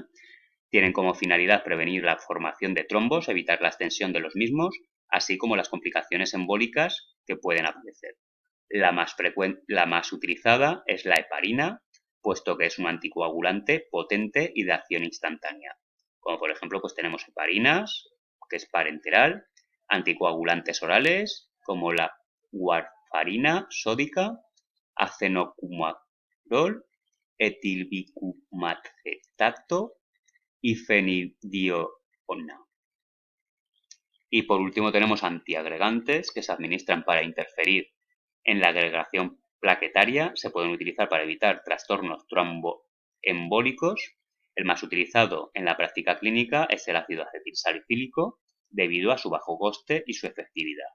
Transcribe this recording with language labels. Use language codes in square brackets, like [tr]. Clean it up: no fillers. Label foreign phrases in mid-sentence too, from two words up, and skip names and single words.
[es] Tienen como finalidad prevenir la formación de trombos, evitar la extensión de los mismos, así como las complicaciones embólicas que pueden aparecer. La más utilizada es la heparina, puesto que es un anticoagulante potente y de acción instantánea. Como por ejemplo, pues tenemos heparinas, que es parenteral, anticoagulantes orales, como la warfarina sódica, acenocumarol, etilbicumacetato y fenidiona. Y por último tenemos antiagregantes que se administran para interferir en la agregación plaquetaria. Se pueden utilizar para evitar trastornos tromboembólicos. El más utilizado en la práctica clínica es el ácido acetilsalicílico debido a su bajo coste y su efectividad.